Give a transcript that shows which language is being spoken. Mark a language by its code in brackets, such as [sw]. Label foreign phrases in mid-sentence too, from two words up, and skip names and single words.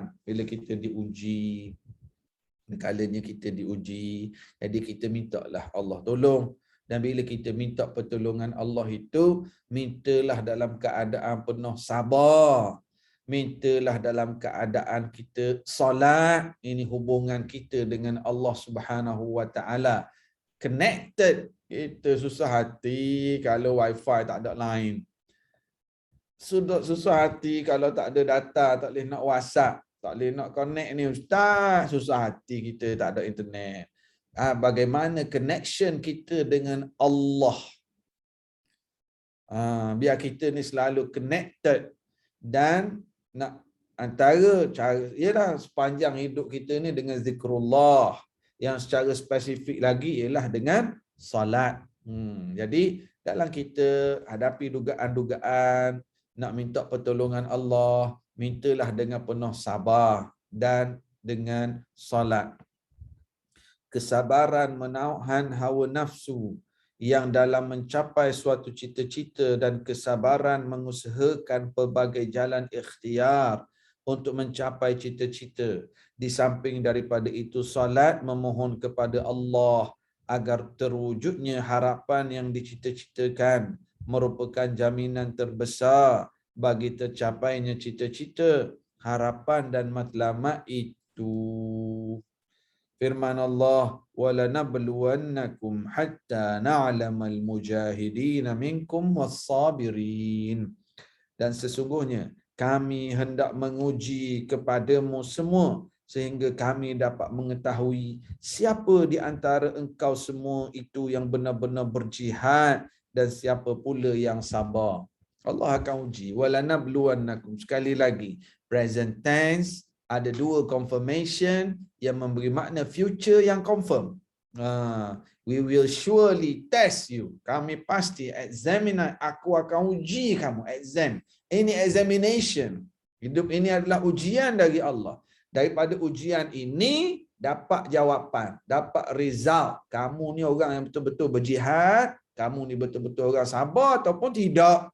[ms] Bila kita diuji, kalanya kita diuji, jadi kita mintalah Allah tolong. Dan bila kita minta pertolongan Allah itu, mintalah dalam keadaan penuh sabar. Mintalah dalam keadaan kita solat. Ini hubungan kita dengan Allah [ar] سبحانه وتعالى. [ms] Connected. Kita susah hati kalau wifi tak ada line. Susah hati kalau tak ada data, tak boleh nak WhatsApp, tak boleh nak connect ni ustaz. Susah hati kita tak ada internet. Bagaimana connection kita dengan Allah? Biar kita ni selalu connected. Dan nak antara cara, ialah sepanjang hidup kita ni dengan zikrullah. Yang secara spesifik lagi ialah dengan salat. Jadi dalam kita hadapi dugaan-dugaan, nak minta pertolongan Allah, mintalah dengan penuh sabar dan dengan salat. Kesabaran menahan hawa nafsu yang dalam mencapai suatu cita-cita, dan kesabaran mengusahakan pelbagai jalan ikhtiar untuk mencapai cita-cita. Di samping daripada itu, salat memohon kepada Allah agar terwujudnya harapan yang dicita-citakan, merupakan jaminan terbesar bagi tercapainya cita-cita, harapan dan matlamat itu. Firman Allah, [ar] وَلَنَبْلُوَنَّكُمْ حَتَّى نَعْلَمَ الْمُجَاهِدِينَ مِنْكُمْ وَالصَّابِرِينَ. [ms] Dan sesungguhnya kami hendak menguji kepadamu semua, sehingga kami dapat mengetahui siapa di antara engkau semua itu yang benar-benar berjihad, dan siapa pula yang sabar. Allah akan uji. [ar] وَلَنَبْلُوَنَّكُمْ. [ms] Sekali lagi, [en] present tense [ms] ada dua confirmation yang memberi makna future yang confirm. [en] We will surely test you. [ms] Kami pasti examine, aku akan uji kamu. Exam. Ini examination. Hidup ini adalah ujian dari Allah. Daripada ujian ini dapat jawapan, dapat result. Kamu ni orang yang betul-betul berjihad, kamu ni betul-betul orang sabar ataupun tidak.